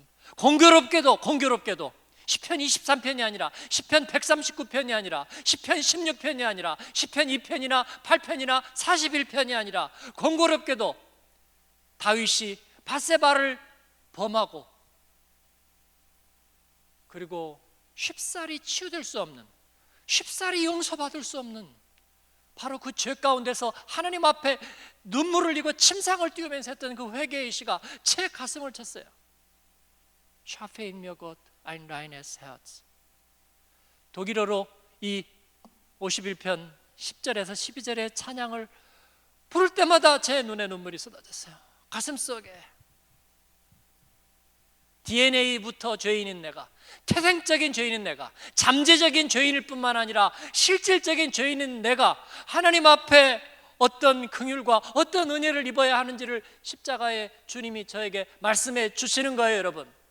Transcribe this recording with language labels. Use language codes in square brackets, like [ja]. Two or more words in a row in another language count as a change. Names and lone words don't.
[ko] 공교롭게도 시편 23편이 아니라 시편 139편이 아니라 시편 16편이 아니라 시편 2편이나 8편이나 41편이 아니라 공교롭게도 다윗이 밧세바를 범하고 그리고 쉽사리 치유될 수 없는, 쉽사리 용서받을 수 없는 바로 그 죄 가운데서 하나님 앞에 눈물을 흘리고 침상을 띄우면서 했던 그 회개의 시가 제 가슴을 쳤어요. [de] Schaffe in mir Gott ein reines Herz. [ko] 독일어로 이 51편 10절에서 12절의 찬양을 부를 때마다 제 눈에 눈물이 쏟아졌어요. 가슴속에 DNA부터 죄인인 내가, 태생적인 죄인인 내가, 잠재적인 죄인일 뿐만 아니라 실질적인 죄인인 내가 하나님 앞에 어떤 긍휼과 어떤 은혜를 입어야 하는지를 십자가의 주님이 저에게 말씀해 주시는 거예요, 여러분.